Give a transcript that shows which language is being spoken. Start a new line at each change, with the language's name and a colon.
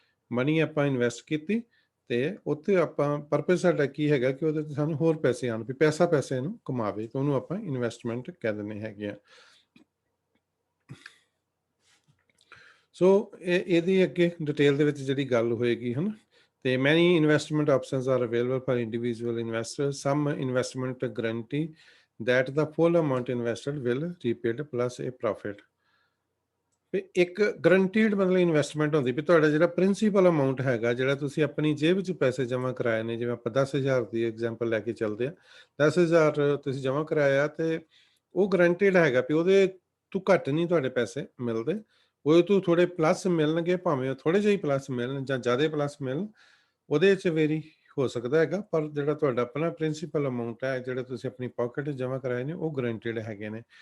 Punjabi: Money ਆਪਾਂ invest ਕੀਤੀ ਤੇ ਉੱਥੇ ਆਪਾਂ ਪਰਪਸ ਸਾਡਾ ਕੀ ਹੈਗਾ ਕਿ ਉਹਦੇ ਤੇ ਸਾਨੂੰ ਹੋਰ ਪੈਸੇ ਆਉਣ, ਵੀ ਪੈਸਾ ਪੈਸੇ ਨੂੰ ਕਮਾਵੇ, ਤੇ ਉਹਨੂੰ ਆਪਾਂ ਇਨਵੈਸਟਮੈਂਟ ਕਹਿ ਦਿੰਦੇ ਹੈਗੇ ਆ। ਸੋ ਇਹਦੀ ਅੱਗੇ ਡਿਟੇਲ ਦੇ ਵਿੱਚ ਜਿਹੜੀ ਗੱਲ ਹੋਏਗੀ ਹਨ।
English: ਤੇ many investment options are available for individual investor. Some investment guarantee that the full amount invested will repaid plus a profit।
Punjabi: ਵੀ ਇੱਕ ਗਰੰਟੀਡ ਮਤਲਬ ਇਨਵੈਸਟਮੈਂਟ ਹੁੰਦੀ ਵੀ ਤੁਹਾਡਾ ਜਿਹੜਾ ਪ੍ਰਿੰਸੀਪਲ ਅਮਾਊਂਟ ਹੈਗਾ, ਜਿਹੜਾ ਤੁਸੀਂ ਆਪਣੀ ਜੇਬ 'ਚ ਪੈਸੇ ਜਮ੍ਹਾਂ ਕਰਾਏ ਨੇ, ਜਿਵੇਂ ਆਪਾਂ 10,000 ਦੀ ਐਗਜ਼ਾਮਪਲ ਲੈ ਕੇ ਚੱਲਦੇ ਹਾਂ, 10,000 ਤੁਸੀਂ ਜਮ੍ਹਾਂ ਕਰਾਇਆ ਤੇ ਉਹ ਗਰੰਟੀਡ ਹੈਗਾ ਵੀ ਉਹਦੇ ਤੋਂ ਘੱਟ ਨਹੀਂ ਤੁਹਾਡੇ ਪੈਸੇ ਮਿਲਦੇ, ਉਹਦੇ ਤੋਂ ਥੋੜੇ ਪਲੱਸ ਮਿਲਣਗੇ, ਭਾਵੇਂ ਥੋੜੇ ਜਿਹੇ ਪਲੱਸ ਮਿਲਣ ਜਾਂ ਜ਼ਿਆਦਾ ਪਲੱਸ ਮਿਲਣ, ਉਹਦੇ 'ਚ ਵੇਰੀ ਹੋ ਸਕਦਾ ਹੈਗਾ, ਪਰ ਜਿਹੜਾ ਤੁਹਾਡਾ ਆਪਣਾ ਪ੍ਰਿੰਸੀਪਲ ਅਮਾਊਂਟ ਹੈ, ਜਿਹੜੇ ਤੁਸੀਂ ਆਪਣੀ ਪਾਕਟ 'ਚ ਜਮ੍ਹਾਂ ਕਰਾਏ ਨੇ, ਉਹ ਗਰੰਟਿਡ ਹੈਗੇ ਨੇ।